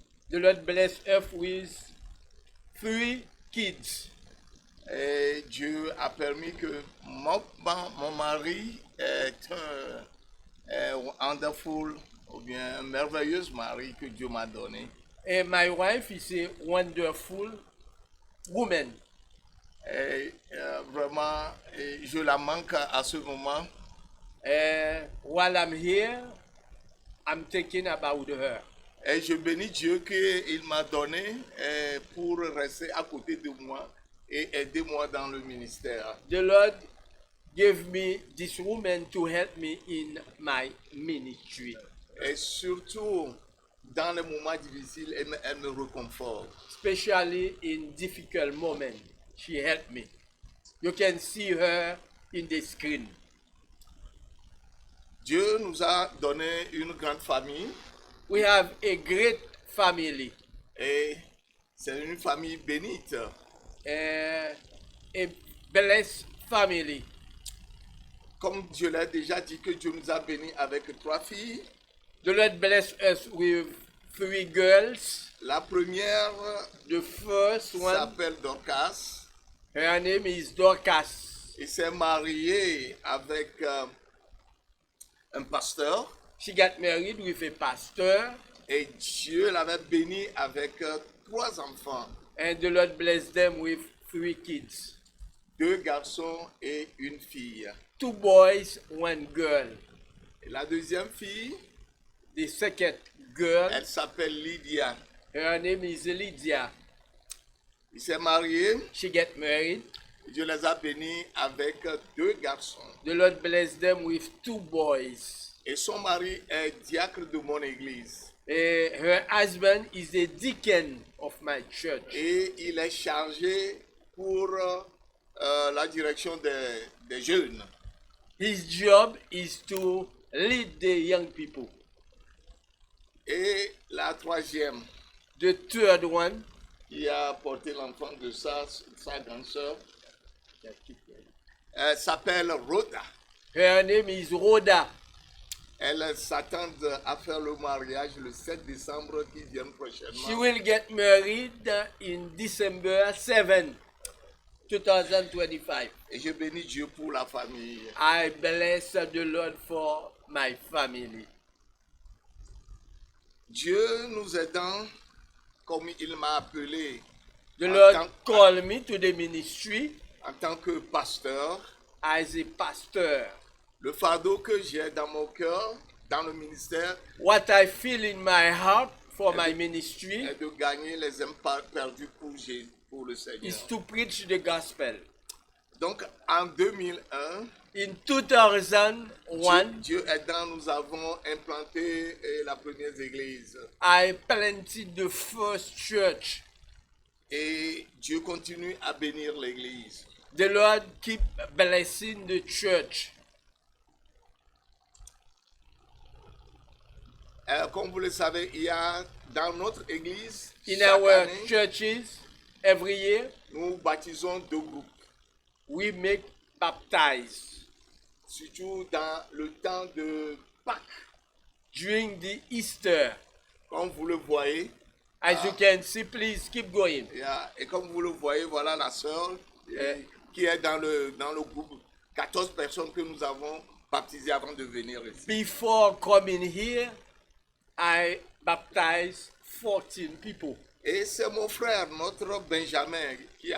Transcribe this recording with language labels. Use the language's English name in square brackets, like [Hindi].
[English] The Lord bless us with 3 kids. [French] Et Dieu a permis que mon mari est un wonderful ou bien un merveilleux mari que Dieu m'a donné. [English] And my wife is a wonderful woman. [French] Et vraiment, je la manque à ce moment. [English] While I'm here, I'm thinking about her. [French] Et je bénis Dieu qu'il m'a donné pour rester à côté de moi et aider moi dans le ministère. [English] The Lord gave me this woman to help me in my ministry. [French] Et surtout, dans les moments difficiles, elle me réconforte. [English] Especially in difficult moments, she helped me. You can see her in the screen. [French] Dieu nous a donné une grande famille [English] We have a great family, [French] et c'est une famille bénite. [English] a blessed family. [French] Comme je l'ai déjà dit que Dieu nous a bénis avec 3 filles. [English] The Lord bless us with 3 girls. [French] La première [English] The first one, [French] s'appelle Dorcas. [English] her name is Dorcas. [French] Il s'est marié avec un pasteur [English] She got married with a pastor, [French] et Dieu l'avait béni avec 3 enfants, [English] and the Lord blessed them with 3 kids. [French] 2 garçons et une fille. [English] 2 boys, 1 girl. [French] Et la deuxième fille, [English] The second girl, [French] elle s'appelle Lydia. [English] her name is Lydia. [French] Il s'est marié, [English] She got married. [French] Dieu les a bénis avec 2 garçons. [English] The Lord blessed them with 2 boys. [French] Et son mari est diacre de mon église. [English] Her husband is a deacon of my church. [French] Et il est chargé pour la direction des jeunes. [English] His job is to lead the young people. [French] Et la troisième, [English] The third one, [French] qui a porté l'enfant de sa grande sœur, elle s'appelle Rhoda. [English] her name is Rhoda. [French] Elle s'attend à faire le mariage le 7 décembre qui vient [English] She [French] prochainement. [English] will get married in December 7, 2025. [French] Et je bénis Dieu pour la famille. [English] I bless the Lord for my family. [French] Dieu nous aidant, comme il m'a appelé [English] The [French] en [English] Lord [French] tant- [English] called me to the ministry [French] en tant que pasteur. [English] as a pastor. [French] Le fardeau que j'ai dans mon cœur, dans le ministère, [English] What I feel in my heart for my ministry [French] est de gagner les âmes perdues pour le Seigneur. [English] is to preach the gospel. [French] Donc en 2001, [English] In 2001, [French] Dieu aidant, nous avons implanté la première église. [English] I planted the first church. [French] Et Dieu continue à bénir l'église. [English] The Lord keep blessing the church. [French] Comme vous le savez, il y a dans notre église, [English] In [French] chaque [English] our [French] année, [English] churches, every year, [French] nous baptisons 2 groupes. [English] we make baptize. [French] Surtout dans le temps de Pâques. [English] During the Easter, [French] Comme vous le voyez, [English] as you can see, please keep going. [French] et comme vous le voyez, voilà la sœur qui est dans le groupe. 14 personnes que nous avons baptisées avant de venir ici. [English] Before coming here, I baptized 14 people. [French] Et c'est mon frère, notre Benjamin, qui est à